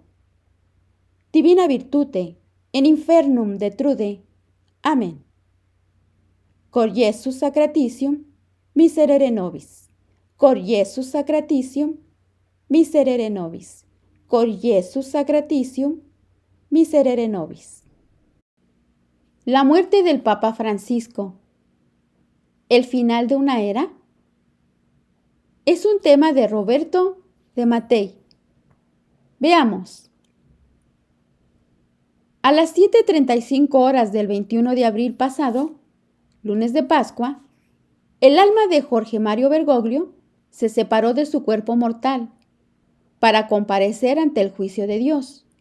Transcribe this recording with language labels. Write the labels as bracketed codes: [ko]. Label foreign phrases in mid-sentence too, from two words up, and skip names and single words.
[la] Divina virtute in infernum detrude. Amén. Cor Iesus sacratitium, miserere nobis. Cor Iesus sacratitium, miserere nobis. Cor Iesus sacratitium, miserere nobis. [es] La muerte del Papa Francisco. ¿El final de una era? Es un tema de Roberto de Mattei. Veamos. A las 7:35 horas del 21 de abril pasado, lunes de Pascua, el alma de Jorge Mario Bergoglio se separó de su cuerpo mortal para comparecer ante el juicio de Dios.